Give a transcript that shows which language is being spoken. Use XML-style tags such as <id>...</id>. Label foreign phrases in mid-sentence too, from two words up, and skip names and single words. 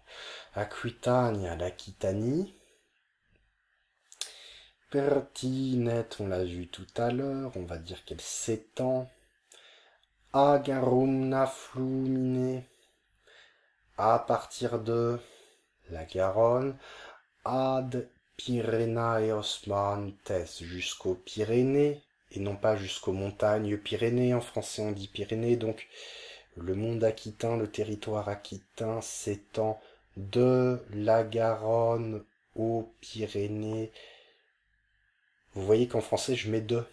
<fr>Aquitania, l'Aquitanie. Pertinette, on l'a vu tout à l'heure, on va dire qu'elle s'étend.</fr> <la>Agarumna flumine,</la> <fr>à partir de la Garonne,</fr> <la>ad Pyrenaeos montes,</la> <fr>jusqu'aux Pyrénées, et non pas jusqu'aux montagnes Pyrénées, en français on dit Pyrénées, donc le monde aquitain, le territoire aquitain s'étend de la Garonne aux Pyrénées. Vous voyez qu'en français, je mets deux.</fr>